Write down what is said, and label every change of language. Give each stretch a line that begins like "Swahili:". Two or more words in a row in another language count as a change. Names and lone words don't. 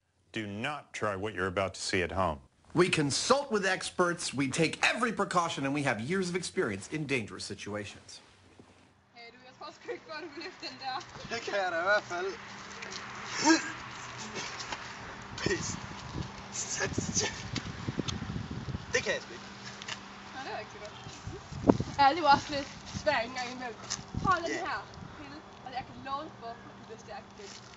English: Do not try what you're about to see at home. We consult with experts, we take every precaution, and we have years of experience in dangerous situations.
Danish: Hey du, jeg tror sgu ikke godt, du vil løfte den der. Det kan jeg da i hvert fald. Pis. Det kan jeg sgu ikke. Nå, det var ikke så godt. Ja, det var også lidt svært en gang imellem. Hold den her pille, og jeg kan love for, at du bliver stærk igen.